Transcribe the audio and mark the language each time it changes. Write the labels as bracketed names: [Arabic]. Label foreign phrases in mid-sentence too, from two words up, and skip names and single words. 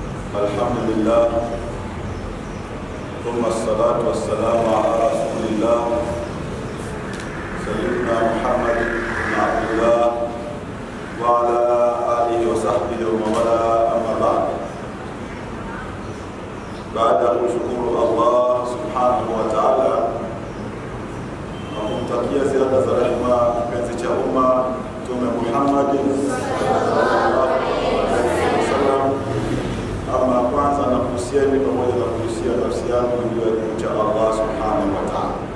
[Arabic] الحمد لله ثم الصلاة والسلام على رسول الله سيدنا محمد بن عبد الله وعلى آله وصحبه ومن والاه أما بعد. [Swahili] بعد kushukuru [Arabic] الله سبحانه وتعالى [Swahili] na kumtakia ziada za rehema kipenzi cha umma Mtume Muhammad [Arabic] صلى الله عليه وسلم. [Swahili] Ama kwanza na kuhusiani pamoja na kuhusia nafsi yangu juu ya kumcha [Arabic] الله سبحانه وتعالى.